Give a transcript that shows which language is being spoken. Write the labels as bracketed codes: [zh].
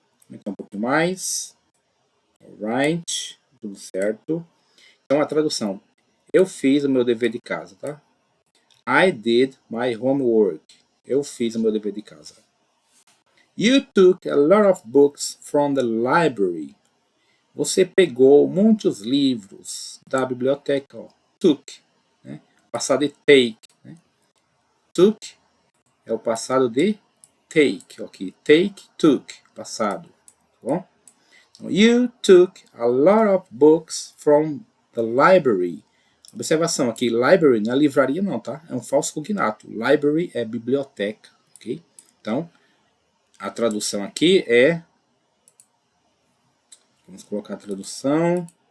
[pt] Então, um pouquinho mais. Alright, tudo certo. Então, a tradução. Eu fiz o meu dever de casa, tá? [en] I did my homework. [pt] Eu fiz o meu dever de casa. [en] You took a lot of books from the library. [pt] Você pegou muitos livros da biblioteca. Ó. Took, né? Passado de take. Né? Took é o passado de take. Ok, take, took, passado. Tá bom? [en] You took a lot of books from the library. [pt] Observação aqui, library não é livraria não, tá? É um falso cognato. Library é biblioteca, ok? Então, a tradução aqui é... Vamos colocar a tradução.